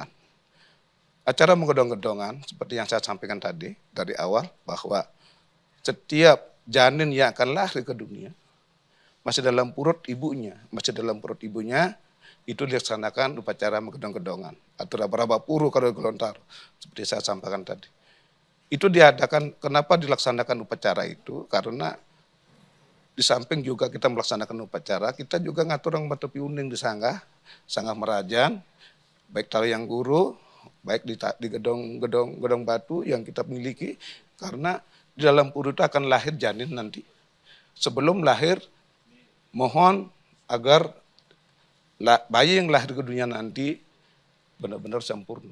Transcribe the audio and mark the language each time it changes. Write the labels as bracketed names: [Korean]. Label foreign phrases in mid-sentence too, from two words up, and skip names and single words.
[Indonesian] Acara menggedong-gedongan seperti yang saya sampaikan tadi dari awal bahwa setiap janin yang akan lahir ke dunia masih dalam perut ibunya, itu dilaksanakan upacara menggedong-gedongan atau raba-raba puru kalau di Gorontalo seperti saya sampaikan tadi. Itu diadakan, kenapa dilaksanakan upacara itu? Karena di samping juga kita melaksanakan upacara, kita juga ngatur orang batu piuning di Sanggah Merajan, baik tali yang guru, baik di gedong batu yang kita miliki, karena di dalam puru itu akan lahir janin nanti. Sebelum lahir, mohon agar bayi yang lahir ke dunia nanti benar-benar sempurna.